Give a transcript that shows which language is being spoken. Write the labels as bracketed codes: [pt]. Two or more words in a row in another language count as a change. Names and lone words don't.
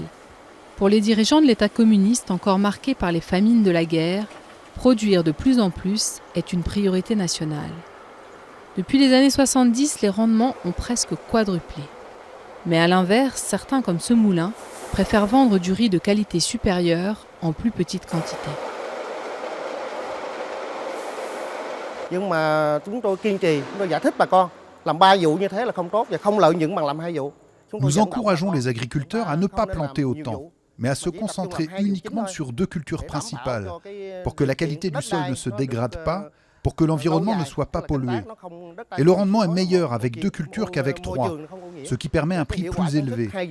[fr] Pour les dirigeants de l'État communiste encore marqué par les famines de la guerre, produire de plus en plus est une priorité nationale. Depuis les années 70, les rendements ont presque quadruplé. Mais à l'inverse, certains comme ce moulin préfèrent vendre du riz de qualité supérieure en plus petite quantité. [vi] Nhưng mà chúng tôi kiên trì, chúng tôi giải thích bà con, làm 3 vụ như thế là không tốt và không lợi nhuận bằng làm 2 vụ. [fr] Nous encourageons les agriculteurs à ne pas planter autant, mais à se concentrer uniquement sur 2 cultures principales, pour que la qualité du sol ne se dégrade pas, pour que l'environnement ne soit pas pollué. Et le rendement est meilleur avec 2 cultures qu'avec 3, ce qui permet un prix plus élevé.